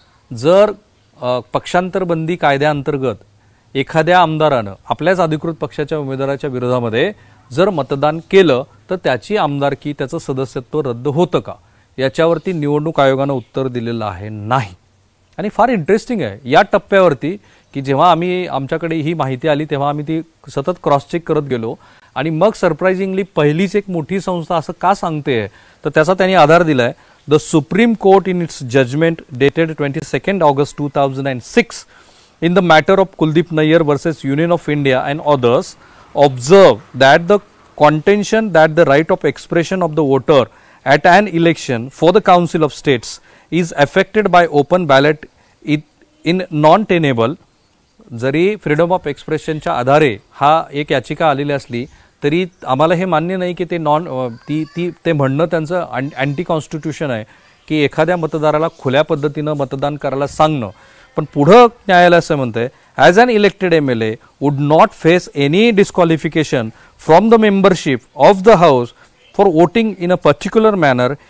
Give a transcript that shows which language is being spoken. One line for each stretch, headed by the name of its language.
Marathi: जर पक्षांतरबंदी कायद्याअंतर्गत एखाद्या आमदारानं आपल्याच अधिकृत पक्षाच्या उमेदवाराच्या विरोधामध्ये जर मतदान केलं तर त्याची आमदारकी, त्याचं सदस्यत्व रद्द होतं का, याच्यावरती निवडणूक आयोगानं उत्तर दिलेलं आहे नाही. आणि फार इंटरेस्टिंग आहे या टप्प्यावरती की जेव्हा आमच्याकडे ही माहिती आली तेव्हा आम्ही ती सतत क्रॉस चेक करत गेलो. आणि मग सरप्राइझिंगली पहिलीच एक मोठी संस्था असं का सांगते तर त्याचा त्यांनी आधार दिलाय.
English: The Supreme Court in its judgment dated 22nd August 2006 in the matter of Kuldeep Nayyar versus Union of India and others observed that the contention that the right of expression of the voter at an election for the Council of States is affected by open ballot in non-tenable.
Marathi: जरी freedom of एक्सप्रेशनच्या आधारे हा एक याचिका आलेली असली तरी आम्हाला हे मान्य नाही की ते म्हणणं त्यांचं अँटी कॉन्स्टिट्यूशन आहे की एखाद्या मतदाराला खुल्या पद्धतीनं मतदान करायला सांगणं. पण पुढं न्यायालय असं म्हणतंय,
English: As an elected MLA would not face any disqualification from the membership of the house for voting in a particular manner.